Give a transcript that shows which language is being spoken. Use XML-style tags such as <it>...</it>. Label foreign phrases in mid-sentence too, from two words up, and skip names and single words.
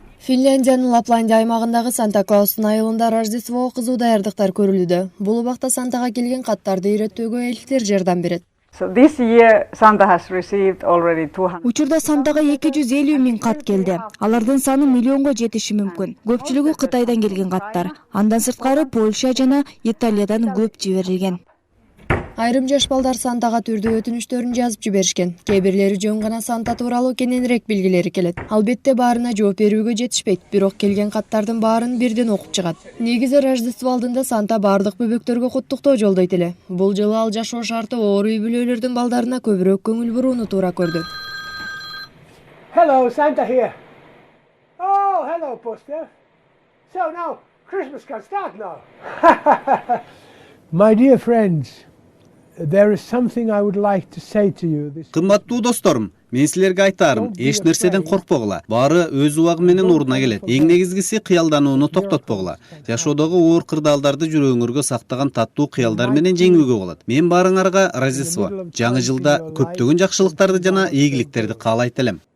<ky>Финляндиянын Лапландия аймагындагы Санта-Клаустун айылында Рождествого кызуу даярдыктар көрүлүүдө. Бул убакта Сантага келген каттарды иреттөөгө элдер жардам берет.</ky> <en>This year Santa has received already 200.</en> <ky>Учурда Сантага 250 миң кат келди. Алардын саны миллионго жетиши мүмкүн. Көпчүлүгү Кытайдан келген каттар. Андан сырткары Польша жана Италиядан көп жиберилген. Айрым жаш балдар Сантага түрдүү өтүнүчтөрүн жазып жиберишкен. Кээ бирлери жөн гана Санта тууралуу кененирээк билгилери келет. Албетте баарына жооп берүүгө жетишпейт, бирок келген каттардын баарын бирден окуп чыгат. Негизи Рождество алдында Санта бардык бөбөктөргө куттуктоо жолдойт эле. Бул жылы ал жашоо шарты оор үй бүлөлөрдүн балдарына көбүрөөк көңүл бурууну туура көрдү.</ky> <en>Hello, Santa here. Oh, hello, Buster. So now, Christmas can start now. My dear friends, there is something I would like to say to you.</en> <ky>Кымбаттуу досторум, мен силерге айтарым, эч нерседен коркпогула. Баары өз убагы менен ордуна келет. Эң негизгиси кыялданууну токтотпогула. Жашоодогу оор кырдаалдарды жүрөгүңөргө сактаган таттуу кыялдар менен жеңүүгө болот. Мен баарыңарга Рождество, жаңы жылда көптөгөн жакшылыктарды жана ийгиликтерди каалайт элем.</ky>